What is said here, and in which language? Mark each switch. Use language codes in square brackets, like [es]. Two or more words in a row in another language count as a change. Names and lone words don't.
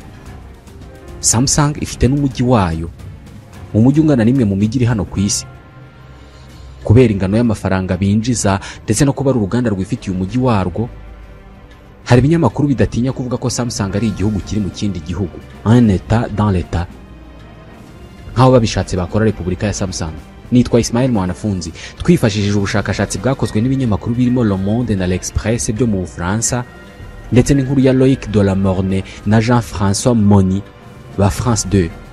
[rw] Samsung ifite n'umujyi wayo, mu mujyi ungana n'imwe mu mijyi iri hano ku isi. kubera ingano y'amafaranga binjiza ndetse no kuba ari uruganda rwifitiye umujyi warwo. Hari ibinyamakuru bidatinya kuvuga ko Samsung ari igihugu kiri mu kindi gihugu, [fr] un état dans l'état, [rw] nk'aho babishatse bakora Repubulika ya Samsung. Nitwa Ismail Mwanafunzi, twifashishije ubushakashatsi bwakozwe n'ibinyamakuru birimo Le Monde na L'Express byo mu Bufaransa ndetse n'inkuru ya Loïc Delamorne na Jean-François Moni ba France 2.